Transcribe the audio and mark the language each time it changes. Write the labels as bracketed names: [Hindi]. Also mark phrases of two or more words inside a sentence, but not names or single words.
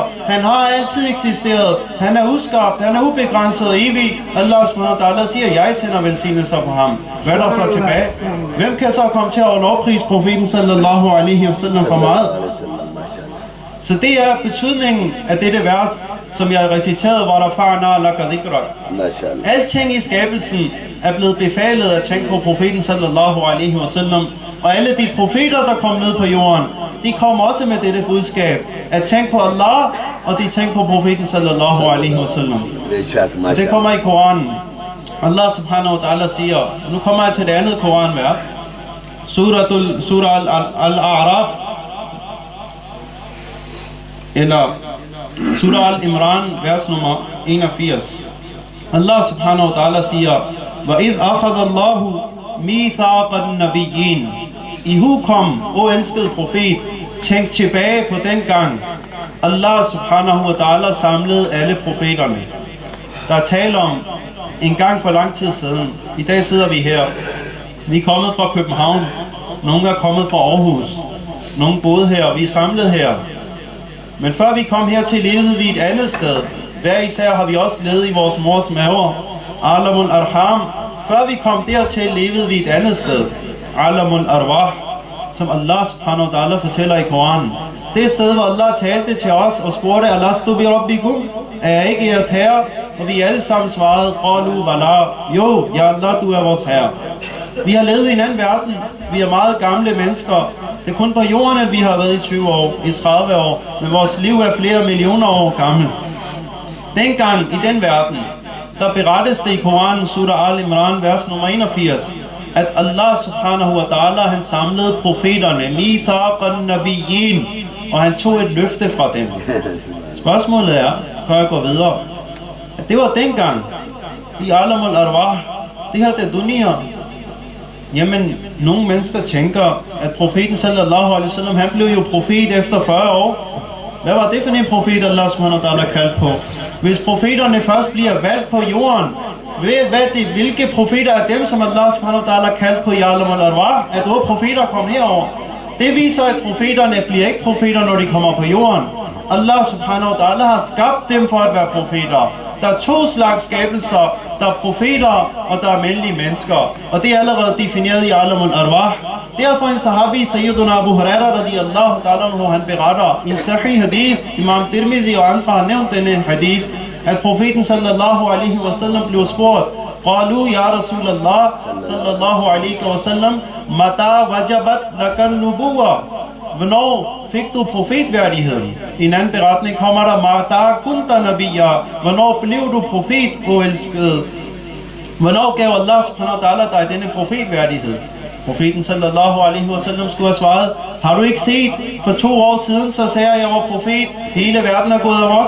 [Danish] Han har altid eksisteret. Han er uskabt, han er ubegrænset og evig. [Arabic] الله سبحانه وتعالى [Danish] siger, jeg sender velsignelser på ham. Hvad er der så tilbage? Hvem kan så komme til at lovprise profeten [Arabic] صلى الله عليه وسلم [Danish] for meget? Så det er betydningen af dette vers, som jeg reciterede, hvor der [Arabic] فرنا لك ذكرك. [Danish] Alting i skabelsen er blevet befalet at tænke på profeten [Arabic] صلى الله عليه وسلم. [Danish] Og alle de profeter, der kom ned på jorden, de kom også med dette budskab. At tænke på Allah, og de tænke på profeten [Arabic] صلى الله عليه وسلم. [Danish] Det kommer i Koranen. [Arabic] الله سبحانه وتعالى [Danish] siger, nu kommer jeg til det andet Koranvers. Surah Al-A'raf, eller Surah Al-Imran, vers nummer 81. [Arabic] الله سبحانه وتعالى siger, وَإِذْ أَخَذَ اللَّهُ مِيثَاقَ النَّبِيِّينَ. [Danish] I hukom, o elskede profet, tænk tilbage på den gang, [Arabic] الله سبحانه وتعالى [Danish] samlede alle profeterne. Der er tale om en gang for lang tid siden. I dag sidder vi her. Vi er kommet fra København. Nogle er kommet fra Aarhus. Nogle boede her, og vi er samlet her. Men før vi kom hertil, levede vi et andet sted. Hver især har vi også levet i vores mors maver. [Arabic] عالم الأرحام. [Danish] Før vi kom dertil, levede vi et andet sted. [Arabic] عالم الأرواح. som الله سبحانه وتعالى [Danish] fortæller i Koranen. Det sted, hvor Allah talte til os og spurgte, [Arabic] ألست بربكم, [Danish] er ikke jeres herre? Og vi alle sammen svarede, [Arabic] قالوا بلى, [Danish] jo, [Arabic] يا الله, [Danish] du er vores herre. Vi har levet i en anden verden. Vi er meget gamle mennesker. Det er kun på jorden, at vi har været i 20 år, i 30 år. Men vores liv er flere millioner år gammelt. Dengang i den verden, der berettes det i Koranen, Surah Al-Imran, vers nummer 81, at [Arabic] الله سبحانه وتعالى, [Danish] han samlede profeterne, [Arabic] ميثاق النبيين, [Danish] og han tog et løfte fra dem. Spørgsmålet er, før jeg går videre, at det var dengang, i [Arabic] عالم الأرواح, [Danish] det her det dunia. Jamen, nogle mennesker tænker, at profeten [Arabic] صلى الله عليه وسلم, [Danish] han blev jo profet efter 40 år. Hvad var det for en profet, [Arabic] الله سبحانه وتعالى [Danish] kaldte på? Hvis profeterne først bliver valgt på jorden, hvilke profeter er dem, som [Arabic] الله سبحانه وتعالى [Danish] kaldte på i [Arabic] عالم الأرواح, [Danish] at profeter kom herover? Det viser, at profeterne bliver ikke profeter, når de kommer på jorden. [Arabic] الله سبحانه وتعالى [Danish] har skabt dem for at være profeter. Der er 2 slags skabelser. Der er profeter, og der er almindelige mennesker. Og det er allerede defineret i [Arabic] عالم الأرواح. [Danish] Derfor en sahabi, Sayyiduna Abu Huraira [Arabic] رضي الله تعالى عنه, [Danish] han beretter i en [Arabic] صحيح حديث, [Danish] Imam Tirmizi og andre har nævnt denne hadith, at profeten [Arabic] صلى الله عليه وسلم [Danish] blev spurgt, [Arabic] قالوا يا رسول الله صلى الله عليه وسلم متى وجبت لك النبوة. [Danish] Hvornår fik du profetværdigheden? I en anden beretning kommer der, [Arabic] متى كنت نبيا. [Danish] Hvornår blev du profet, o elskede? Hvornår gav [Arabic] الله سبحانه وتعالى [Danish] dig denne profetværdighed? Profeten [Arabic] صلى الله عليه وسلم [Danish] skulle have svaret, har du ikke set, for 2 år siden, så sagde jeg var profet, hele verden er gået amok.